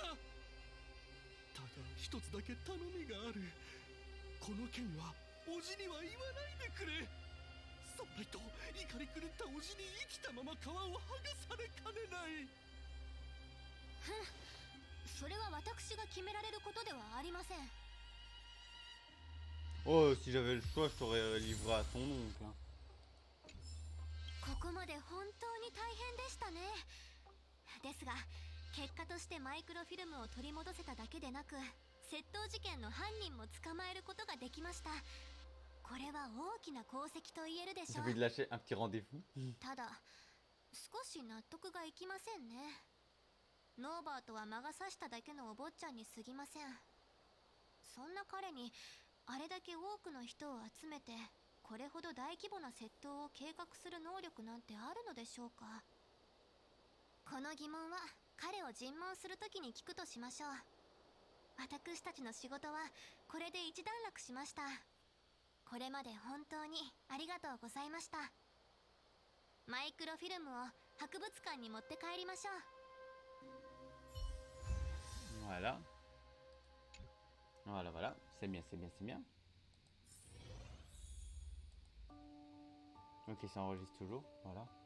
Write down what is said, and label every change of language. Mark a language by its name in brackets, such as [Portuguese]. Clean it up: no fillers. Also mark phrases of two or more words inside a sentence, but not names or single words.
[Japanese] ただ一つだけ頼みがある。この件はおじには言わないでくれ。そんないと怒り狂ったおじに生きたまま皮を剥がされかねない。それは私が決められることではありません。 [French] Oh, si j'avais le choix, je t'aurais livré à ton oncle. Hein. [Japanese] ここまで本当に大変でしたね。ですが結果としてマイクロフィルムを取り戻せただけでなく、窃盗事件の犯人も捕まえることができました。これは大きな功績と言えるでしょ [French] J'ai envie de [Japanese] う。 [French] lâcher un petit rendez-vous. [Japanese] ただ少し納得がいきませんね。ノーバートは魔が差しただけのお坊ちゃんに過ぎません。そんな彼にあれだけ多くの人を集めてこれほど大規模な窃盗を計画する能力なんてあるのでしょうか。この疑問は彼を尋問するときに聞くとしましょう。私たちの仕事はこれで一段落しました。これまで本当にありがとうございました。マイクロフィルムを博物館に持って帰りましょう。 [French] Voilà. Voilà, voilà. C'est bien, c'est bien, c'est bien. Ok, ça enregistre toujours. Voilà.